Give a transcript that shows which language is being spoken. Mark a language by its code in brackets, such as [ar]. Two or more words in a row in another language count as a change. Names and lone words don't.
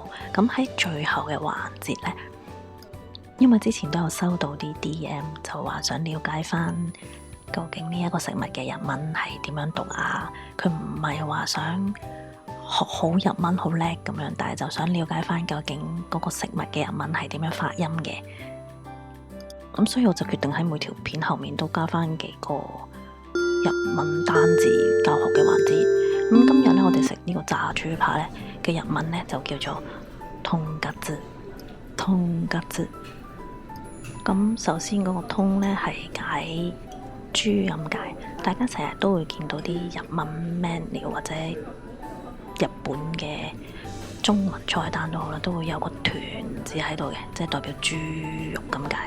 [yue] 咁喺最後嘅環節呢，因為之前都有收到啲 DM 就話想了解翻究竟呢一個食物嘅日文係點樣讀啊，佢唔係話想學好日文好叻咁樣，但係就想了解翻究竟嗰個食物嘅日文係點樣發音嘅。咁所以我就決定喺每條片後面都加翻幾個日文單字教學嘅環節。咁今日呢，我哋食呢個炸豬扒呢嘅日文呢，就叫做とんかつ。とんかつ。咁首先嗰個通呢係解豬咁解，大家成日都會見到啲日文 menu 或者日本嘅中文菜單都好啦，都會有個豚字喺度嘅，即係代表豬肉咁解。